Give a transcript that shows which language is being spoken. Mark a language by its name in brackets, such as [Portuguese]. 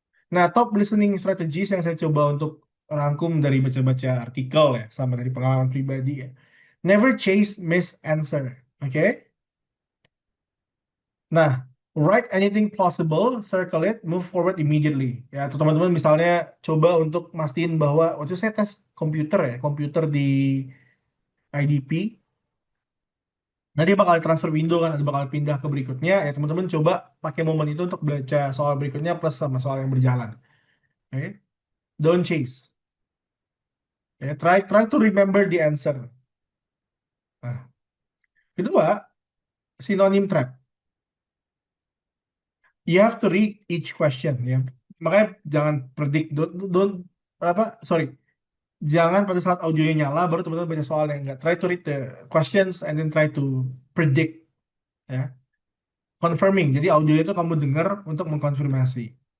[Indonesian] Nah, [English] top listening strategies [Indonesian] yang saya coba untuk rangkum dari baca-baca artikel ya, sama dari pengalaman pribadi ya. [English] Never chase miss answer, oke? Nah, write anything possible, circle it, move forward immediately. [Indonesian] Ya, atau teman-teman misalnya coba untuk mastiin bahwa waktu saya tes komputer ya, komputer di IDP, nanti bakal transfer window kan, nanti bakal pindah ke berikutnya. Ya, teman-teman coba pakai momen itu untuk baca soal berikutnya plus sama soal yang berjalan. Oke? [English] Don't chase. Ya, try to remember the answer. [Indonesian] Nah, kedua, [English] synonym trap. You have to read each question [Indonesian] ya. Makanya jangan predict, don't apa, sorry, jangan pada saat audionya nyala baru teman-teman baca soalnya, enggak. [English] Try to read the questions and then try to predict ya. Confirming. [Indonesian] Jadi audio itu kamu dengar untuk mengkonfirmasi.